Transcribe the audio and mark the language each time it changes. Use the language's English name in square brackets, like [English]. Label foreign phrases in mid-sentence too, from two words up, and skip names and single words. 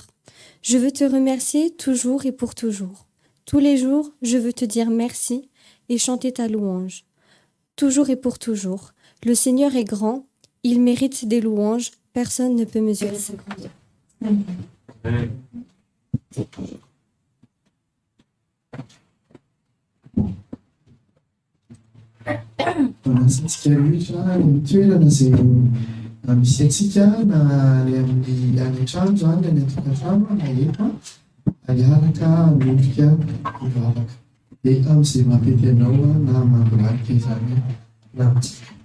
[French] Je veux te remercier toujours et pour toujours. Tous les jours, je veux te dire merci et chanter ta louange. Toujours et pour toujours. Le Seigneur est grand, il mérite des louanges, personne ne peut mesurer sa grandeur. [Malagasy] Misy antsika na ny amin'ny any an-trano zany any an-tokantrano na eto hiaraka miondrika mivavaka dia amin'izay mampety anao na mampivarika izany namitsika.